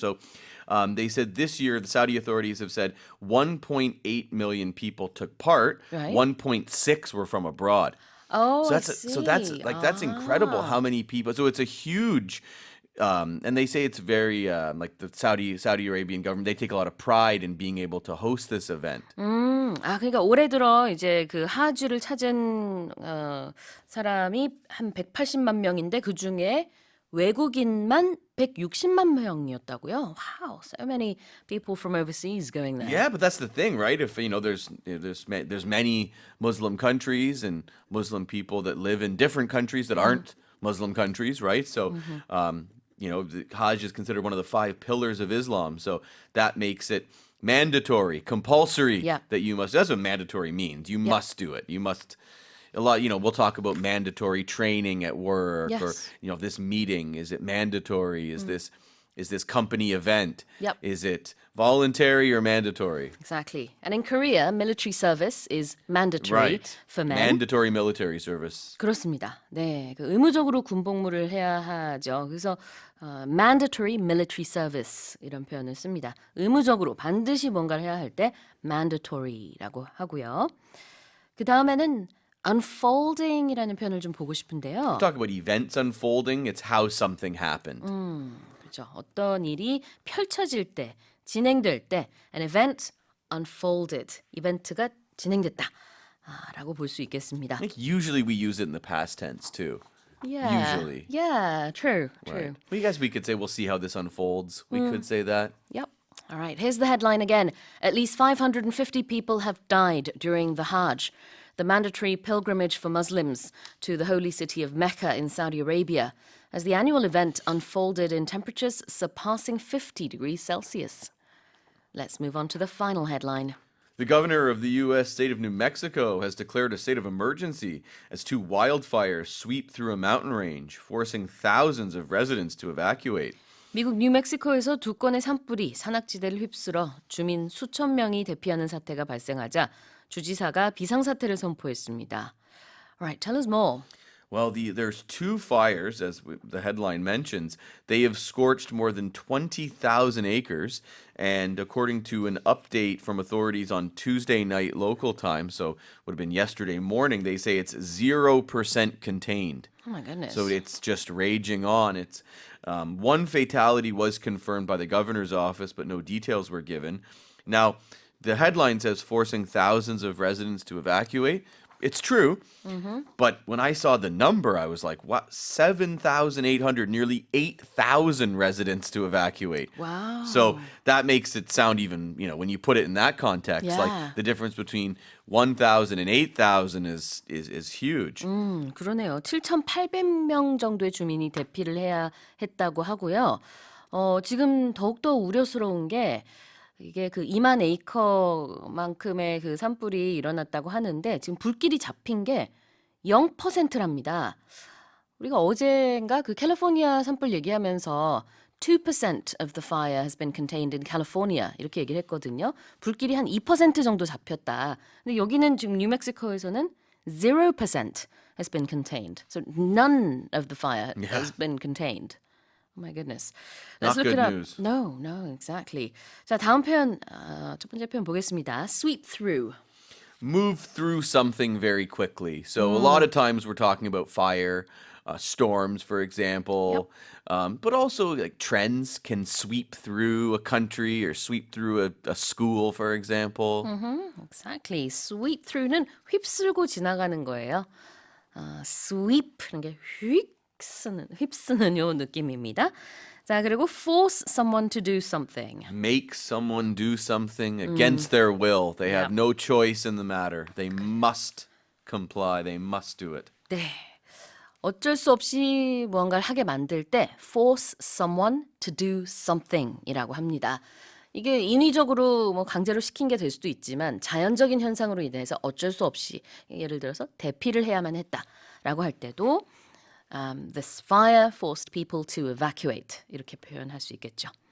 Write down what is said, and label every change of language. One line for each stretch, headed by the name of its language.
English: So they said this year the Saudi authorities have said 1.8 million people took part. Right. 1.6 were from abroad. Oh, So I that's see. that's incredible how many people. So it's a huge. And they say it's very like the Saudi Arabian government. They take a lot of pride in being able to host this event.
Korean: 그러니까 올해 들어 이제 그 하주를 찾은 사람이 한 180만 명인데 그 중에 외국인만 160만 명이었다고요.
English: Wow, so many people from overseas going there. Yeah, but that's the thing, right? If there's many Muslim countries and Muslim people that live in different countries that aren't Muslim countries, right? So, the Hajj is considered one of the 5 pillars of Islam. So that makes it mandatory, compulsory Yeah. that you must. That's what mandatory means. You must do it. You must. A lot, we'll talk about mandatory training at work, or Yes. this meeting. Is it mandatory? Is this company event? Yep. Is it voluntary or mandatory? Exactly. And in Korea, military service is mandatory Right. for men. Mandatory military service.
Korean: 그렇습니다. 네, 그 의무적으로 군복무를 해야 하죠. 그래서 mandatory military service 이런 표현을 씁니다. 의무적으로 반드시 뭔가를 해야 할 때 mandatory라고 하고요. 그 다음에는 unfolding이라는 표현을 좀 보고 싶은데요.
English: Talk about events unfolding. It's how something happened.
Korean: 그렇죠. 어떤 일이 펼쳐질 때, 진행될 때, an event unfolded, 이벤트가 진행됐다. 라고 볼 수 있겠습니다.
English: I think usually we use it in the past tense too. Yeah. Usually. Yeah, true, true. Right. Well, I guess we could say we'll see how this unfolds. We could say that. Yep. All right, here's the headline again. At least 550 people have died during the Hajj, the mandatory pilgrimage for Muslims to the holy city of Mecca in Saudi Arabia, as the annual event unfolded in temperatures surpassing 50 degrees Celsius. Let's move on to the final headline. The governor of the U.S. state of New Mexico has declared a state of emergency as two wildfires sweep through a mountain range, forcing thousands of residents to evacuate.
Korean: 미국 뉴멕시코에서 두 건의 산불이 산악지대를 휩쓸어 주민 수천 명이 대피하는 사태가 발생하자 주지사가 비상사태를 선포했습니다.
English: All right, tell us more. Well, there's two fires, as the headline mentions. They have scorched more than 20,000 acres. And according to an update from authorities on Tuesday night local time, so would have been yesterday morning, they say it's 0% contained. Oh my goodness. So it's just raging on. It's one fatality was confirmed by the governor's office, but no details were given. Now, the headline says forcing thousands of residents to evacuate. It's true, but when I saw the number, I was like, what? 7,800, nearly 8,000 residents to evacuate. Wow. So that makes it sound even, when you put it in that context, Yeah. like the difference between 1,000 and 8,000 is huge.
Korean: 그러네요. 7,800명 정도의 주민이 대피를 해야 했다고 하고요. 지금 더욱더 우려스러운 게 이게 그 2만 에이커만큼의 그 산불이 일어났다고 하는데 지금 불길이 잡힌 게 0%랍니다. 우리가 어젠가 그 캘리포니아 산불 얘기하면서 2% of the fire has been contained in California 이렇게 얘기를 했거든요. 불길이 한 2% 정도 잡혔다. 근데 여기는 지금 뉴멕시코에서는 0% has been contained.
English: So none of the fire has been contained. Oh my goodness. Let's Not look good it up. news. No, exactly.
Korean: 자, 다음 표현, 첫 번째 표현 보겠습니다.
English: Sweep through. Move through something very quickly. So a lot of times we're talking about fire, storms, for example, but also like trends can sweep through a country or sweep through a school, for example. Exactly.
Korean: Sweep through 는 휩쓸고 지나가는 거예요. sweep는 게 휩쓰는 요 느낌입니다.
English: 자, 그리고 force someone to do something. Make someone do something against their will. They have no choice in the matter. They must comply. They must do it.
Korean: 네. 어쩔 수 없이 무언가를 하게 만들 때 force someone to do something 이라고 합니다. 이게 인위적으로 뭐 강제로 시킨 게 될 수도 있지만 자연적인 현상으로 인해서 어쩔 수 없이 예를 들어서 대피를 해야만 했다라고 할 때도 this fire forced people to evacuate 이렇게 표현할 수 있겠죠.